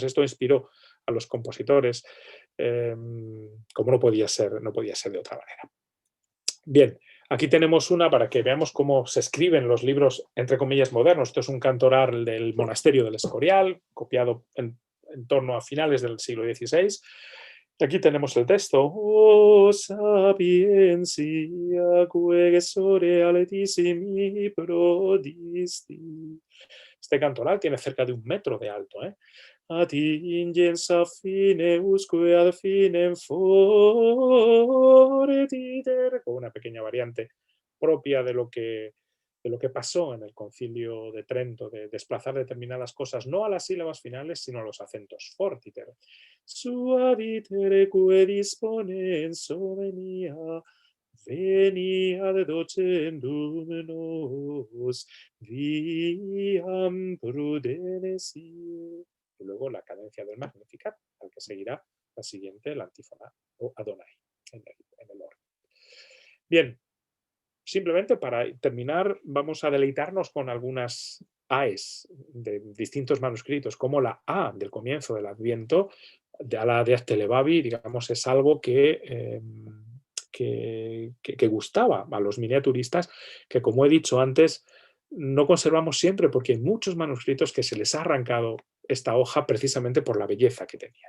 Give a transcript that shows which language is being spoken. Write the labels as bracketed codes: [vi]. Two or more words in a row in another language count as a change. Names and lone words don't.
[es] Esto inspiró a los compositores, como no podía ser de otra manera. Bien, aquí tenemos una para que veamos cómo se escriben los libros, entre comillas, modernos. Esto es un cantoral del monasterio del Escorial, copiado en torno a finales del siglo XVI. Aquí tenemos el texto. [la] O sapiencia quae altissimi prodisti. [es] Este cantoral tiene cerca de 1 metro de alto, ¿eh? [la] Atingens a fine usque ad finem fortiter, [es] con una pequeña variante propia de lo que pasó en el Concilio de Trento, de desplazar determinadas cosas no a las sílabas finales, sino a los acentos. Fortiter. [la] Suavitere que disponens venia docendum nos viam prudenesie. [es] Y luego la cadencia del Magnificat, al que seguirá la siguiente, la antífona o Adonai, en el orden. Bien, simplemente para terminar, vamos a deleitarnos con algunas AES de distintos manuscritos, como la A del comienzo del Adviento, de la de Astelebabi, digamos, es algo que gustaba a los miniaturistas, que como he dicho antes, no conservamos siempre porque hay muchos manuscritos que se les ha arrancado esta hoja precisamente por la belleza que tenía.